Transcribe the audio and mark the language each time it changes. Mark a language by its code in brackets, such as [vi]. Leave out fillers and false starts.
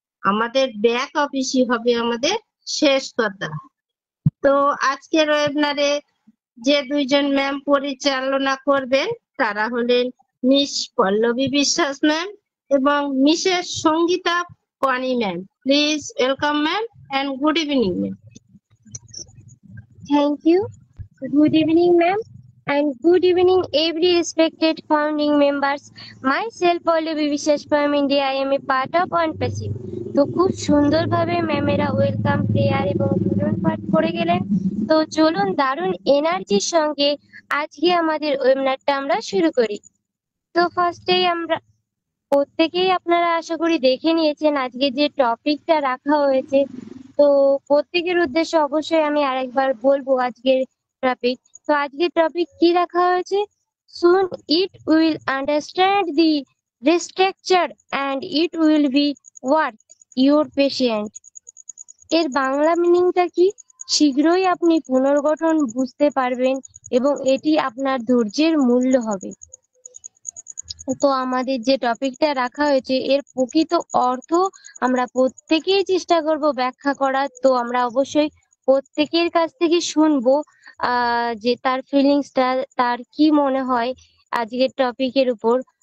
[bn] আমাদের ব্যাক অফিসই হবে আমাদের শেষ কথা। তো আজকের ওয়েবিনারে যে দুইজন ম্যাম পরিচালনা করবেন তারা হলেন মিস পল্লবী বিশ্বাস ম্যাম এবং মিসেস সঙ্গীতা পানি ma'am. [en] Please welcome ma'am and good evening ma'am. Thank you. Good evening ma'am and good evening every respected founding members. Myself Pallabhi Biswas from India. I am a part of ONPASIB. [bn] তো খুব সুন্দরভাবে ম্যামেরা welcome prayer এবং পূরণ পাঠ করে গেলেন। তো চলুন দারুণ এনার্জির সঙ্গে আজকে আমাদের ওয়েবিনারটা আমরা শুরু করি। তো ফার্স্টেই আমরা প্রত্যেকেই আপনারা আশা করি দেখে নিয়েছেন আজকে যে টপিকটা রাখা হয়েছে। তো প্রত্যেকের উদ্দেশ্যে অবশ্যই আমি আরেকবার বলবো আজকের টপিক। তো আজকের টপিক কি রাখা হয়েছে? [en] Soon it will understand the restructure and it will be worth your patience. [bn] এর বাংলা মিনিংটা কি? শীঘ্রই আপনি পুনর্গঠন বুঝতে পারবেন এবং এটি আপনার ধৈর্যের মূল্য হবে। তো আমাদের যে টপিকটা রাখা হয়েছে এর প্রকৃত অর্থ আমরা প্রত্যেকেই চেষ্টা করব ব্যাখ্যা করার। তো আমরা অবশ্যই প্রত্যেকের কাছ থেকে শুনবো যে তার ফিলিংসটা, তার কি মনে হয় আজকের টপিকের উপর।